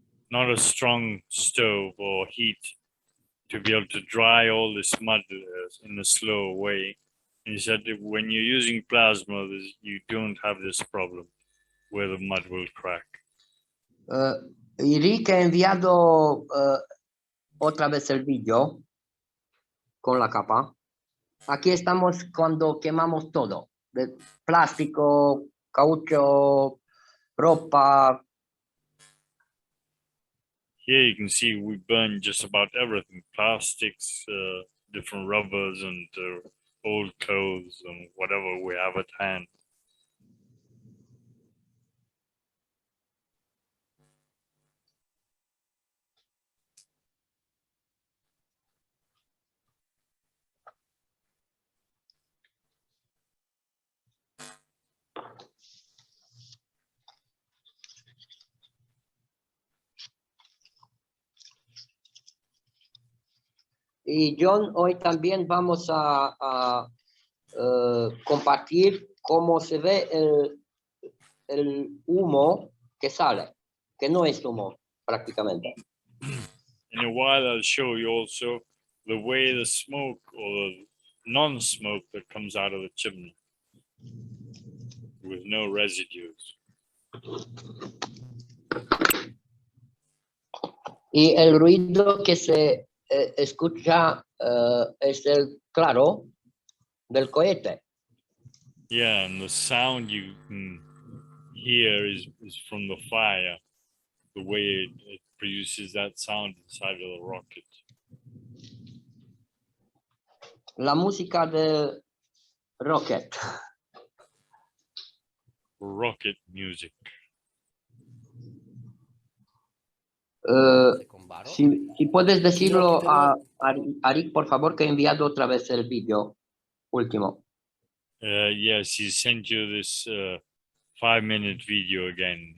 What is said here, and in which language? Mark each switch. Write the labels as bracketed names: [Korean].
[English] Not a strong stove or heat to be able to dry all this mud in a slow way. And he said that when you're using plasma, you don't have this problem where the mud will crack. [Spanish] Y Rick ha enviado otra vez el vídeo con la capa. Aquí estamos cuando quemamos todo, de plástico, caucho, ropa. [English] Here you can see we burn just about everything, plastics, different rubbers and old clothes and whatever we have at hand. [Spanish] Y John, hoy también vamos a compartir cómo se ve el humo que sale, que no es humo prácticamente. [English] In a while, I'll show you also the way the smoke or the non-smoke that comes out of the chimney with no residues. [Spanish] Y el ruido que se escucha es el claro del cohete. [English] Yeah, and the sound you can hear is from the fire, the way it produces that sound inside of the rocket. [Spanish] La música del rocket. [English] Rocket music. [Spanish] Si puedes decirlo a Rick, por favor, que he enviado otra vez el vídeo último. [English] Yes, he sent you this 5-minute video again.